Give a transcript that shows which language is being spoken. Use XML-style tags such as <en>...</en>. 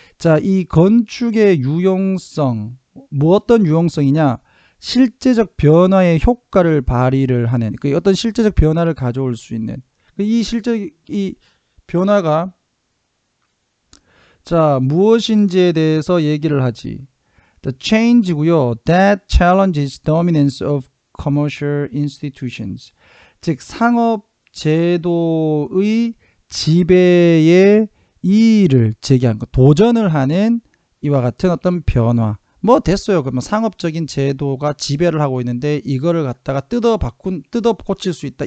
<ko>자, 이 건축의 유용성, 뭐 어떤 유용성이냐? 실제적 변화의 효과를 발휘를 하는 그 어떤 실제적 변화를 가져올 수 있는 이 변화가 자 무엇인지에 대해서 얘기를 하지.</ko> <en>The change고요. That challenges dominance of commercial institutions.</en> <ko>즉 상업 제도의 지배의 이의를 제기한 것, 도전을 하는 이와 같은 어떤 변화. 뭐 됐어요. 그러면 상업적인 제도가 지배를 하고 있는데 이거를 갖다가 뜯어 고칠 수 있다.</ko>